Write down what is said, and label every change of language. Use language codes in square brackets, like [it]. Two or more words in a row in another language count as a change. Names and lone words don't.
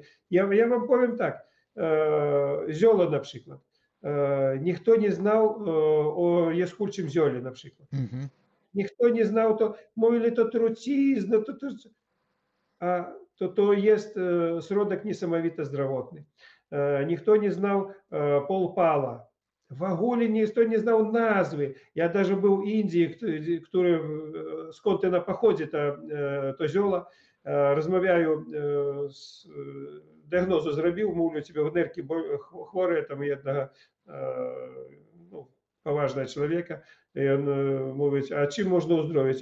[pl] Ja wam powiem tak. Zioło na przykład. Никто nie znał o jaskólczym ziole na przykład. Никто nie znał to, mówili to trucizna, a to jest środek niesamowity zdrowotny. [ru] Никто не знал полпала. [pl] W ogóle [ru] никто не знал nazwy. [pl] Ja даже był w Indii, skąd na pochodzi to zioło, rozmawiają, diagnozę zrobił, mówię, ciebie w nerki chore, tam jedna poważna człowieka, i on mówi, a czym można uzdrowić?